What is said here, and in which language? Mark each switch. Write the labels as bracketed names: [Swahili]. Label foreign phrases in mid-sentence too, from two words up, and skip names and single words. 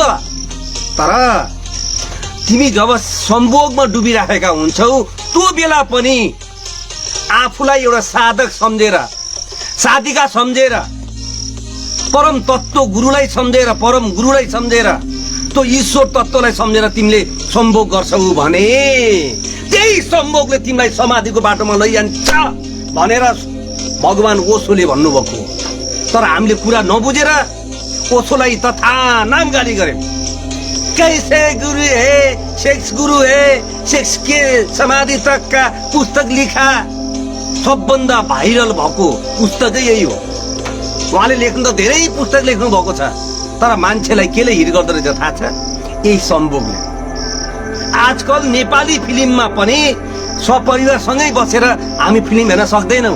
[Nepali] तर तिमी जब सम्भोगमा डुबिरहेका हुन्छौ, त्यो बेला पनि आफूलाई एउटा साधक सम्झेर, साधिका सम्झेर, परम तत्त्व गुरुलाई सम्झेर, परम गुरुलाई सम्झेर, त्यो ईश्वर तत्त्वलाई सम्झेर तिमीले सम्भोग गर्छौ भने त्यही सम्भोगले तिमीलाई समाधिको बाटोमा लैजान्छ भनेर भगवान ओशोले भन्नुभएको। तर हामीले कुरा नबुझेर ओशोलाई तथा नाम गाली गर्यौं। [Hindi] कैसे गुरु है, सेक्स गुरु है, सेक्स के समाधि तक का पुस्तक लिखा, [Nepali] सबभन्दा भाइरल भएको पुस्तकै यही हो। उहाँले लेख्नु त धेरै पुस्तक लेख्नु भएको छ, तर मान्छेलाई केले हिट गर्दो रहेछ थाहा छ? यही सम्भोगले। आजकल नेपाली फिल्ममा पनि सपरिवारसँगै बसेर हामी फिल्म हेर्न सक्दैनौँ।